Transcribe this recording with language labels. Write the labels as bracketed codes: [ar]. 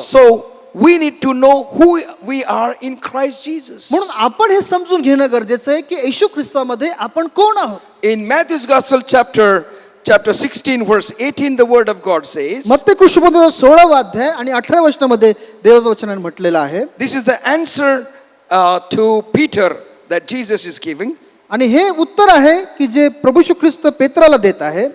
[en] So we need to know who we are in Christ Jesus. [mr] म्हणून आपण हे समजून घेणं गरजेचं आहे की येशू ख्रिस्तामध्ये आपण कोण आहोत. [en] In Matthew's Gospel chapter 16 verse 18, the word of God says, [mr] मत्ती कृष्णमध्ये 16वा अध्याय आणि 18व्या वचनामध्ये देवाचं वचनाने म्हटलेलं आहे. [en] this is the answer to Peter that Jesus is giving. [mr] आणि हे उत्तर आहे की जे प्रभू येशू ख्रिस्त पेत्राला देत आहे.